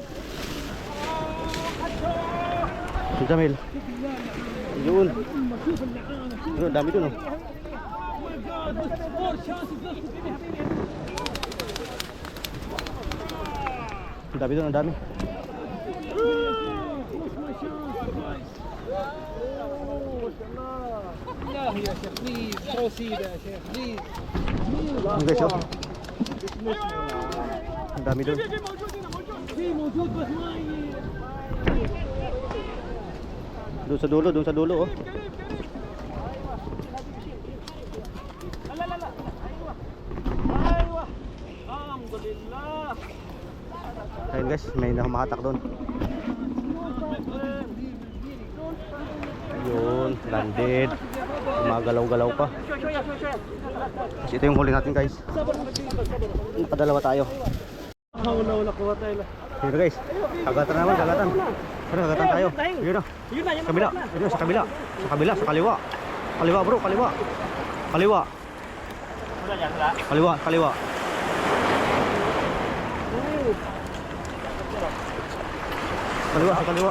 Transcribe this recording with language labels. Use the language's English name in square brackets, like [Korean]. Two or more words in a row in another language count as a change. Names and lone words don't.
[Filipino] Si Jamil. Yun. Yun, dami dun oh. Ang dami dun, ang dami. [Arabic] يا شيخ [English] please proceed [Arabic] يا شيخ بليز [Filipino] Ang guys oh. Ang dami dun. [Arabic] في موجود بس ما [Filipino] Doon sa dulo oh. [Arabic] الحمد لله [Filipino] Ayun guys, may nakahatak doon. Ayun, landed. Gumagalaw-galaw pa. Kasi ito yung huli natin guys. Nakadalawa tayo. [Arabic] ولا قوة إلا [Filipino] Dito guys, kagatan naman, kagatan. Pero kagatan tayo. Yun na. Sa kabila. Yun na, sa kabila. Sa kabila, sa kaliwa. Kaliwa bro, kaliwa. Kaliwa. Kaliwa, kaliwa. Kaliwa, sa kaliwa.